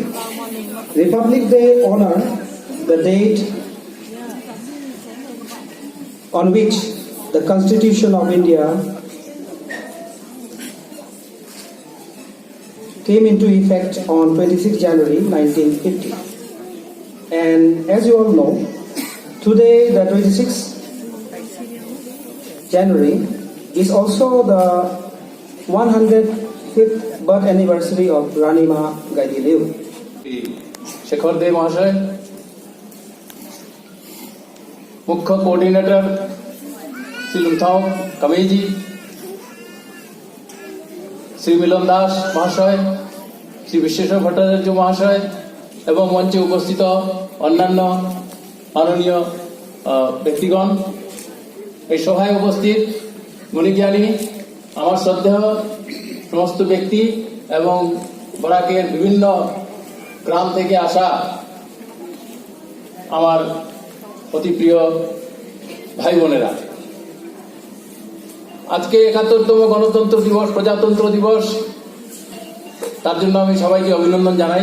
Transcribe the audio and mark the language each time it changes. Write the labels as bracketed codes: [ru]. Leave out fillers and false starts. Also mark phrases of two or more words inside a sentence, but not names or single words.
[en] Republic Day honor the date on which the Constitution of India came into effect on 26 January 1950. And as you all know, today the 26th January is also the 105th birth anniversary of Rani Ma Gaidiliu. [bn] শেখর দেব মহাশয়, মুখ্য কোঅর্ডিনেটর শ্রী লুথাও কমেজি, শ্রী মিলন দাস মহাশয়, শ্রী বিশ্বেশ্বর ভট্টাচার্য মহাশয় এবং মঞ্চে উপস্থিত অন্যান্য মাননীয় ব্যক্তিগণ, এই সভায় উপস্থিত গুণীজ্ঞানী আমার শ্রদ্ধেয় সমস্ত ব্যক্তি এবং বরাকের বিভিন্ন গ্রাম থেকে আসা আমার অতি প্রিয় ভাই বোনেরা, আজকে ৭১তম গণতন্ত্র দিবস, প্রজাতন্ত্র দিবস, তার জন্য আমি সবাইকে অভিনন্দন জানাই।